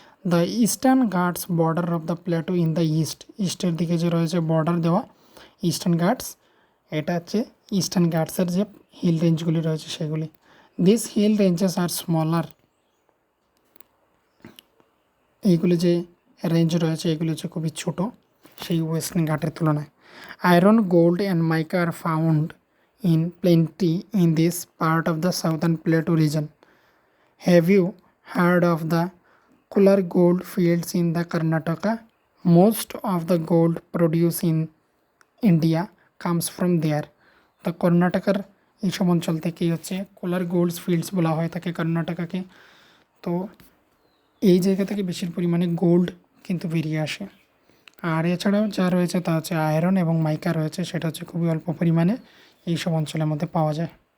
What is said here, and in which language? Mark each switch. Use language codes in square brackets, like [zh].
[en] the Eastern Ghats border of the plateau in the [bn] ইস্টের দিকে যে রয়েছে বর্ডার দেওয়া ইস্টার্ন ঘাটস, এটা হচ্ছে ইস্টার্ন ঘাটসের যে হিল রেঞ্জগুলি রয়েছে সেগুলি। [en] this hill ranges are smaller, [bn] এইগুলি যে রেঞ্জ রয়েছে এগুলি হচ্ছে খুবই ছোট সেই ওয়েস্টার্ন ঘাটের তুলনায়। [en] Iron, gold and mica are found in plenty in this part of the Southern Plateau region. Have you heard of the cooler gold fields in the Karnataka? Most of the gold produced in India comes from there. [bn] The কর্ণাটকার এইসব অঞ্চল থেকেই হচ্ছে কোলার গোল্ডস fields বলা হয় থাকে কর্ণাটকাকে। তো এই জায়গা থেকে বেশি পরিমাণে গোল্ড কিন্তু বেরিয়ে আসে। আর এছাড়াও যা রয়েছে তা হচ্ছে আয়রন এবং মাইকা রয়েছে, সেটা হচ্ছে খুবই অল্প পরিমাণে এইসব অঞ্চলের মধ্যে পাওয়া যায়।